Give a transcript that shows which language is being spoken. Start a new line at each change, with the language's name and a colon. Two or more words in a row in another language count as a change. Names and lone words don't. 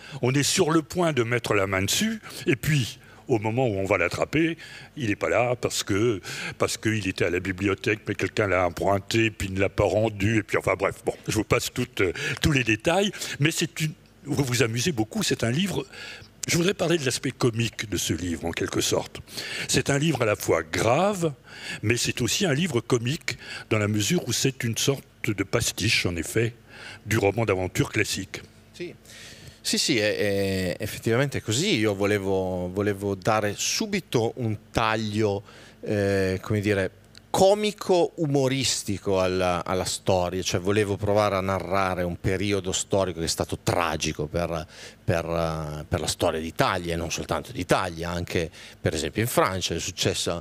French: on est sur le point de mettre la main dessus, et puis au moment où on va l'attraper, il n'est pas là parce qu'il était à la bibliothèque, mais quelqu'un l'a emprunté, puis il ne l'a pas rendu, et puis enfin bref, bon, je vous passe tous les détails, mais vous vous amusez beaucoup, c'est un livre. Je voudrais parler de l'aspect comique de ce livre, en quelque sorte. C'est un livre à la fois grave, mais c'est aussi un livre comique, dans la mesure où c'est une sorte de pastiche, en effet, du roman d'aventure classique.
Italian: Sì, effettivamente è così. Io volevo dare subito un taglio, come dire, comico umoristico alla storia, cioè volevo provare a narrare un periodo storico che è stato tragico per la storia d'Italia, e non soltanto d'Italia, anche per esempio in Francia è successo.